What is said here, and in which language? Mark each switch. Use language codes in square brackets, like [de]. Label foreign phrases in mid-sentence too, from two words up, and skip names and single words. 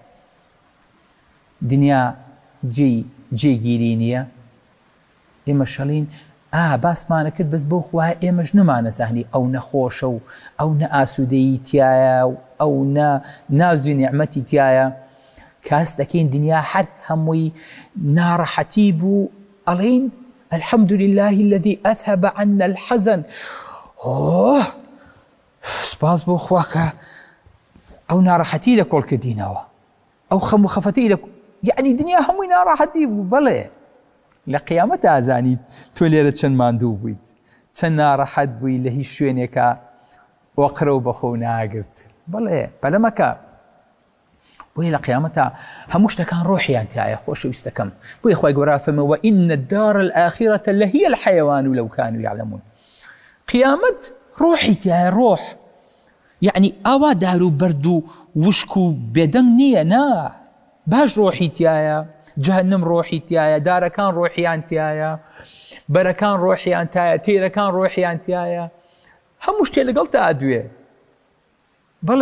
[ckb] دنیا جێگیری نییە ئێمە شەڵین باسمانە کرد بەس بۆ خوای ئێمەش نەمانەزانی ئەو نەخۆشە و ئەو نەئاسوودەیی تایە و ئەو نازی نیعمەتی تایە کاس دەکەین دنیا هەر هەمووی ناڕەحەتی بوو ئەڵێین [ar] الحمد لله الذي أذهب عنا الحزن [ckb] سپاس بۆ خوا کە ئەو ناڕەحەتی لە کۆڵ کردینەوە ئەو خەم و خەفەتی یعنی دنیا هەمووی ناڕەحەتی بوو بەڵێ لە قیامەت ئازانیت تۆ لێرە چەند ماندوو بوویت چەند ناڕەحەت بووی لە هیچ شوێنێکە وەقرە و بەخۆ ناگرت بەڵێ بەلە مەکە بۆیە لە قیامەتە هەموو شتەکان ڕۆحیان تایە خۆشەویستەکەم بۆیە خوای گەورە فەرمێ [ar] وئین الدار الآخرة لهی الحیوان لو كانوا يعلمون [ckb] قیامەت ڕۆحی تایە ڕۆح یعنی ئاوا دار و بەرد و وشک و بێدەنگ نییە نا باش ڕۆحی تایە جەهەنەم ڕۆحی تایە دارەکان ڕۆحیان تایە بەرەکان ڕۆحیان تایە تێرەکان ڕۆحیان تایە هەموو شتێ لەگەڵ تا دوێ بەڵێ